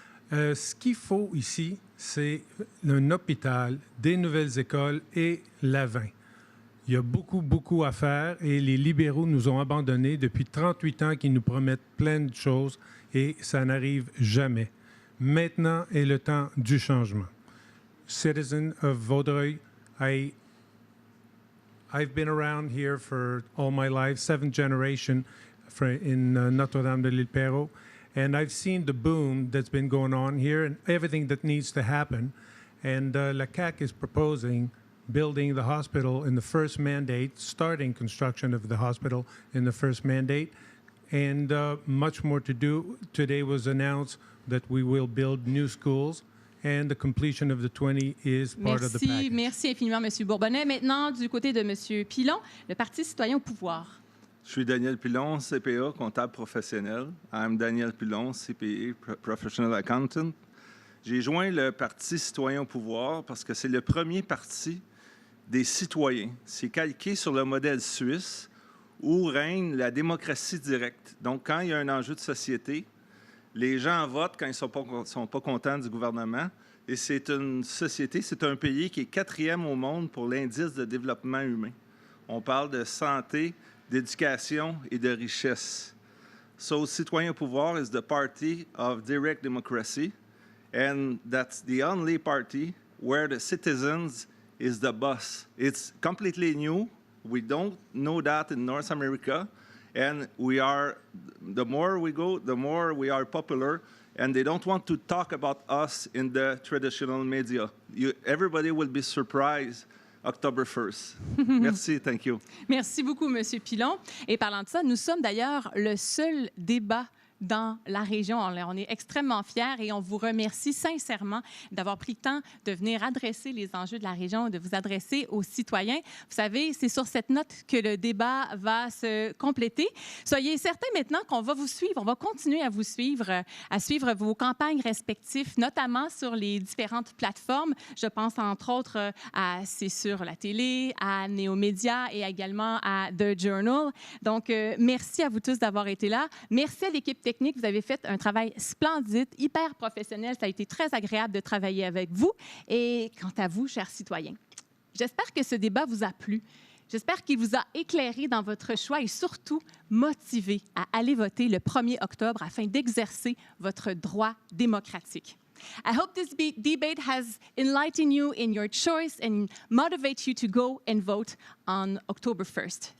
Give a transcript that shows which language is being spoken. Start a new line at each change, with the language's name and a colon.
French: Ce qu'il faut ici, c'est un hôpital, des nouvelles écoles et la vin. Il y a beaucoup, beaucoup à faire et les libéraux nous ont abandonnés depuis 38 ans qu'ils nous promettent plein de choses et ça n'arrive jamais. Maintenant est le temps du changement.
English: Citizen of Vaudreuil, I've been around here for all my life, 7th generation in Notre-Dame-de-l'Île-Perrot, and I've seen the boom that's been going on here and everything that needs to happen. And La CAQ is proposing building the hospital in the first mandate, starting construction of the hospital in the first mandate, and much more to do. Today was announced that we will build new schools, and the completion of the 20 is part of the package.
French: Merci infiniment, M. Bourbonnais. Maintenant, du côté de M. Pilon, le Parti citoyen au pouvoir. Je suis Daniel Pilon, CPA, comptable professionnel.
English: I'm Daniel Pilon, CPA, Professional Accountant.
French: J'ai joint le Parti citoyen au pouvoir parce que c'est le premier parti des citoyens. C'est calqué sur le modèle suisse où règne la démocratie directe. Donc, quand il y a un enjeu de société, les gens votent quand ils ne sont pas contents du gouvernement. Et c'est une société, c'est un pays qui est 4e au monde pour l'indice de développement humain. On parle de santé, d'éducation et de richesse.
English: So, Citoyen au pouvoir is the party of direct democracy, and that's the only party where the citizens is the boss. It's completely new. We don't know that in North America. And the more we go, the more we are popular. And they don't want to talk about us in the traditional media. Everybody will be surprised October 1st.
French: Merci,
English: thank you.
French: Merci beaucoup, M. Pilon. Et parlant de ça, nous sommes d'ailleurs le seul débat dans la région. On est extrêmement fiers et on vous remercie sincèrement d'avoir pris le temps de venir adresser les enjeux de la région, de vous adresser aux citoyens. Vous savez, c'est sur cette note que le débat va se compléter. Soyez certains maintenant qu'on va vous suivre, on va continuer à vous suivre, à suivre vos campagnes respectives, notamment sur les différentes plateformes. Je pense entre autres à C'est sur la télé, à Néomédia et également à The Journal. Donc, merci à vous tous d'avoir été là. Merci à l'équipe technique. Vous avez fait un travail splendide, hyper professionnel. Ça a été très agréable de travailler avec vous. Et quant à vous, chers citoyens, j'espère que ce débat vous a plu. J'espère qu'il vous a éclairé dans votre choix et surtout motivé à aller voter le 1er octobre afin d'exercer votre droit démocratique.
English: I hope this debate has enlightened you in your choice and motivate you to go and vote on October 1st.